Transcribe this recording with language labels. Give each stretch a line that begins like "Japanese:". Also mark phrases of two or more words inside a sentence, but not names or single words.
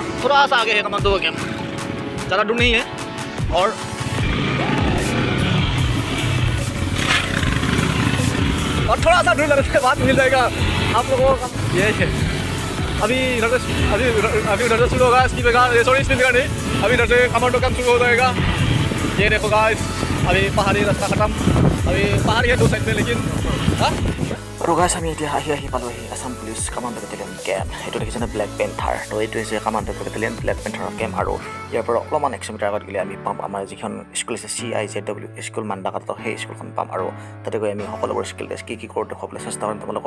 Hindi: थोड़ा सा आगे है कमांडो का कैम, ज़्यादा दूर नहीं है। और थोड़ा सा दूर लगने के बाद मिल जाएगा आप लोगों को। ये है अभी इधर से अभी उधर से शुरू होगा स्पीड ब्रेकर, सॉरी स्पीड ब्रेकर नहीं, अभी इधर से कमांडो कैम शुरू हो जाएगा। ये देखो गाइस अभी पहाड़ी रास्ता खत्म, अभी पहाड़ी है दो साइड में लेकिन
Assamese: আৰু গাইছ আমি এতিয়া আহি পালোহি আছাম পুলিচ কামাণ্ডো বেটেলিয়ন কেম্প। এইটো দেখিছেনে ব্লেক পেন্থাৰ, তো এইটো হৈছে কামাণ্ডো বেটেলিয়ন ব্লেক পেন্থাৰৰ কেম্প। আৰু ইয়াৰ পৰা অলপমান 100 মিটাৰ আগত গ'লে আমি পাম আমাৰ যিখন স্কুল আছে CIZW স্কুল মাণ্ডাকাটৰ, সেই স্কুলখন পাম। আৰু তাতে গৈ আমি সকলোবোৰ
English: skill test
Assamese: কি কৰোঁ দেখুৱাবলৈ চেষ্টা কৰিম তোমালোকক।